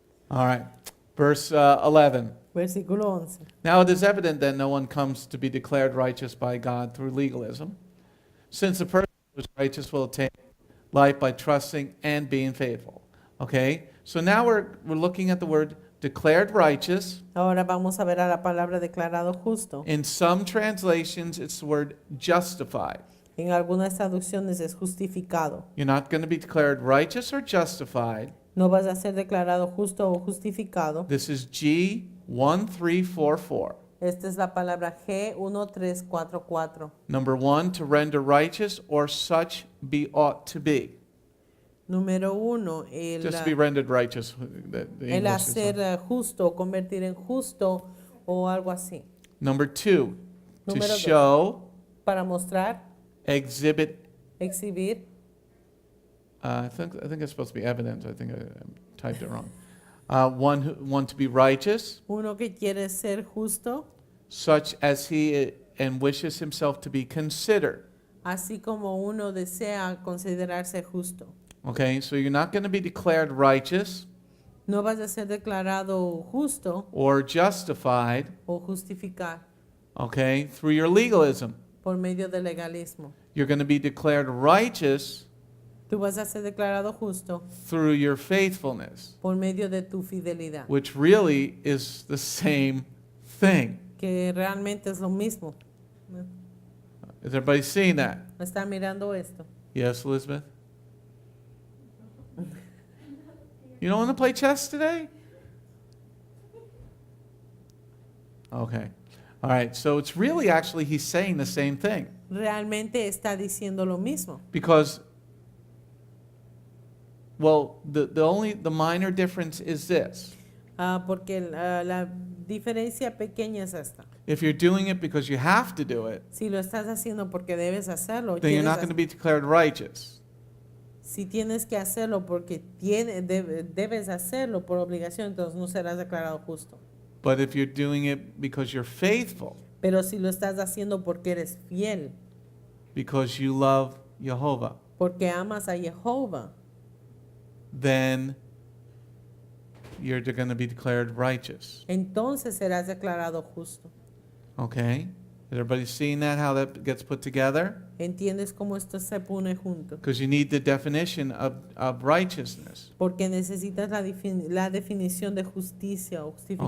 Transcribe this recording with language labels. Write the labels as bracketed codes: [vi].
[en] All right. Verse 11. [es] Versículo 11. [en] Now it is evident that no one comes to be declared righteous by God through legalism, since the person who is righteous will attain life by trusting and being faithful. Okay? So now we're looking at the word declared righteous. [es] Ahora vamos a ver a la palabra declarado justo. [en] In some translations, it's the word justified. [es] En algunas traducciones es justificado. [en] You're not going to be declared righteous or justified. [es] No vas a ser declarado justo o justificado. [en] This is G1344. [es] Esta es la palabra G1344. [en] Number 1, to render righteous or such be ought to be. [es] Número 1, [en] Just to be rendered righteous. The [es] el [en] English is [es] hacer [en] not. [es] justo, convertir en justo o algo así. [en] Number 2, to [es] Número dos. [en] show, [es] Para mostrar, [en] exhibit. [es] exhibir. [en] I think it's supposed to be evidence. I think I typed it wrong. One to be righteous, [es] Uno que quiere ser justo, [en] such as he and wishes himself to be considered. [es] así como uno desea considerarse justo. [en] Okay, so you're not going to be declared righteous [es] No vas a ser declarado justo [en] or justified, [es] o justificar [en] okay, through your legalism. [es] por medio del legalismo. [en] You're going to be declared righteous [es] Tú vas a ser declarado justo [en] through your faithfulness, [es] por medio de tu fidelidad, [en] which really is the same thing. [es] que realmente es lo mismo. [en] Is everybody seeing that? [es] ¿Está mirando esto? [en] Yes, Elizabeth? You don't want to play chess today? Okay. All right, so it's really actually he's saying the same thing. [es] Realmente está diciendo lo mismo. [en] Because, well, the minor difference is this. [es] Porque la diferencia pequeña es esta. [en] If you're doing it because you have to do it, [es] Si lo estás haciendo porque debes hacerlo, [en] then you're [es] quieres [en] not going to be declared righteous. [es] si tienes que hacerlo porque debes hacerlo por obligación, entonces no serás declarado justo. [en] But if you're doing it because you're faithful, [es] Pero si lo estás haciendo porque eres fiel, [en] because you love Jehovah, [es] porque amas a Jehová, [en] then you're going to be declared righteous. [es] entonces serás declarado justo. [en] Okay? Is everybody seeing that, how that gets put together? [es] ¿Entiendes cómo esto se pone junto? [en] Because you need the definition of righteousness. [es] Porque necesitas la definición de justicia o justificado.